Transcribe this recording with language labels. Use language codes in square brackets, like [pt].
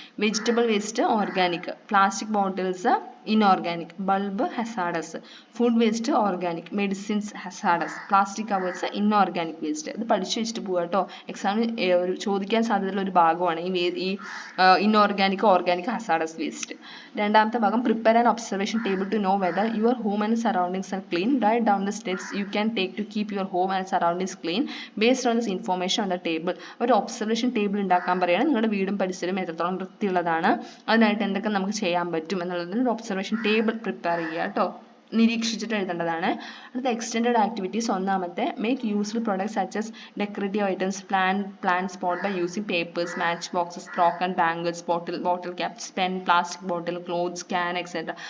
[en] Vegetable waste organic. Plastic bottles inorganic. Bulb hazardous. Food waste organic. Medicines hazardous. Plastic covers inorganic waste. [ml] ഇത് പഠിച്ചു വെച്ചിട്ട് പോവുക കേട്ടോ. എക്സാമിന് ചോദിക്കാൻ സാധ്യതയുള്ള ഒരു ഭാഗമാണ് ഈ ഇൻഓർഗാനിക്, ഓർഗാനിക്, hazardous waste. രണ്ടാമത്തെ ഭാഗം, [en] prepare an observation table to know whether your home and surroundings are clean. Write down the steps you can take to keep your home and surroundings clean based on this information on the table. [ml] ഒരു observation table ഉണ്ടാക്കാൻ പറയുകയാണ്. നിങ്ങളുടെ വീടും പരിസരവും എത്രത്തോളം വൃത്തിയുള്ളതാണ്, അതിനായിട്ട് എന്തൊക്കെ നമുക്ക് ചെയ്യാൻ പറ്റും എന്നുള്ളതിന് ഒരു ഒബ്സർവേഷൻ ടേബിൾ പ്രിപ്പയർ ചെയ്യുക കേട്ടോ. നിരീക്ഷിച്ചിട്ട് എഴുതേണ്ടതാണ്. അടുത്ത [en] Extended activities. [ml] ഒന്നാമത്തെ, [en] Make useful products such as decorative items, plant pot by using papers, match boxes, broken bangles, bottle caps, pen, plastic bottle, clothes, can, etcetera.